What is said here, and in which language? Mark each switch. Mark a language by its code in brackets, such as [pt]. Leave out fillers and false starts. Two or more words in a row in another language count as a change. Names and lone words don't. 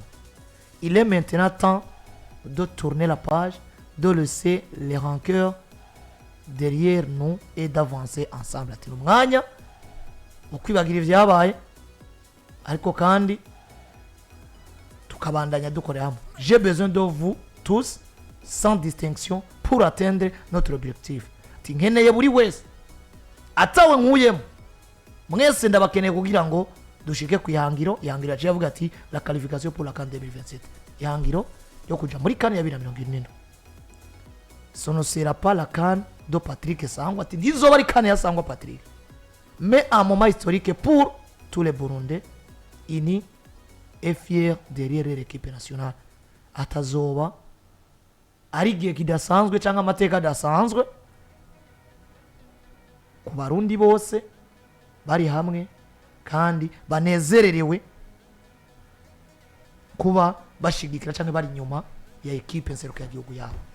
[fr] Il est maintenant temps de tourner la page, de laisser les rancœurs derrière nous et d'avancer ensemble. [rn] Ati umwanya ukwibagira ivyabaye ariko kandi tukabandanya dukorera hamwe. [fr] J'ai besoin de vous tous sans distinction pour atteindre notre objectif. [rn] Ati nkeneye buri wese atawe nkuyemo mwese ndabakeneye kugira ngo dushike ku ihangiro yaciye avuga ati [fr] la qualification pour la CAN 2027 [rn] ihangiro yo kuja muri CAN ya 2024. [fr] Ce ne sera pas la CAN de Patrick Sangwa, [rn] ati ndizoba ari CAN ya Sangwa Patrick, [fr] mais un moment historique pour tous les Burundais unis et fiers derrière l'équipe nationale. [rn] Atazoba ari igihe kidasanzwe cyangwa amateka adasanzwe ku Barundi bose bari hamwe kandi banezererewe kuba bashigikira cyangwa bari nyuma ya equipe Nserukira Gihugu yabo.